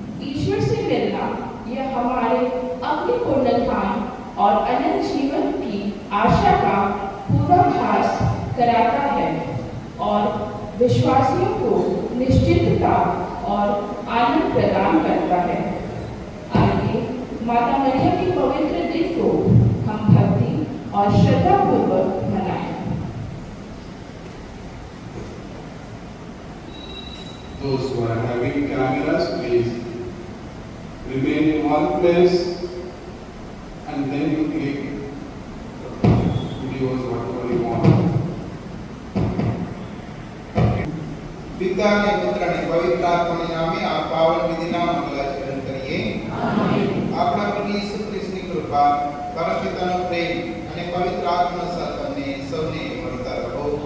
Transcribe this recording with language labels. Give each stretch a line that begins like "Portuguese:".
Hindi: ईश्वर से मिलना यह हमारे अपने पुनरुत्थान और अनंत जीवन की आशा का पूर्वाभास कराता है और विश्वासियों को निश्चितता और आनंद प्रदान करता है। आइए माता मरियम के पवित्र दिन को हम भक्ति और श्रद्धा पूर्वक मनाएं।
English: Those who are having cameras, please remain in one place and then you click videos whatever you want.
Hindi: पिता ने पुत्र ने पवित्र आत्मा ने नामे आप पावन विधि नाम मंगलाचरण करिए।
Gujarati: આપણા પ્રભુ ઈસુ ખ્રિસ્તની કૃપા, પરમપિતાનો પ્રેમ અને પવિત્ર આત્માનો સાથ તમને સૌને મળતા રહો।